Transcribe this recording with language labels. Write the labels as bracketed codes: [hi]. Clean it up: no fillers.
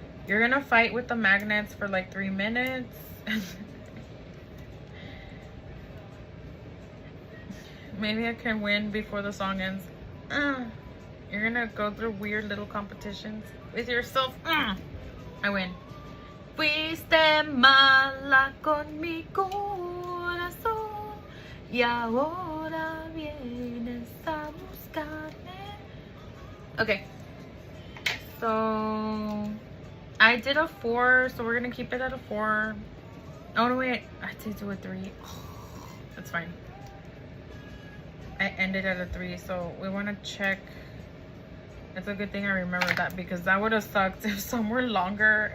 [en] You're gonna fight with the magnets for like 3 minutes. Maybe I can win before the song ends. You're gonna go through weird little competitions with yourself. I win. [es] Fuiste mala con mi corazón y ahora vienes a buscarme. [en] Okay. So I did a 4, so we're gonna keep it at a 4. Oh no, wait, I did do a 3. That's fine. I ended at a 3, so we want to check. It's a good thing I remember that, because that would have sucked if some were longer.